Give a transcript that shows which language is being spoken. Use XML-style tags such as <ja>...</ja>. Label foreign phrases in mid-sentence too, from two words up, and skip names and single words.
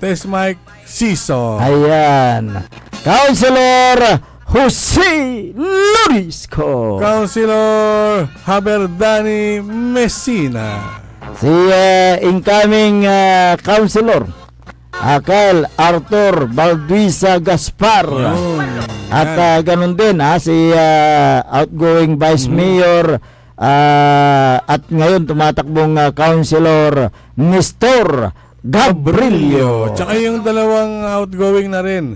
<tl>Test Mic Siso. Ayan. Councilor Jose Lurisco. Councilor Haberdani Messina. Si incoming Councilor Akal Arthur Balduisa Gaspar. At ganun din si outgoing Vice Mayor at ngayon tumatakbong Councilor Nestor Gabrilio. Tsaka yung dalawang outgoing na rin.</tl>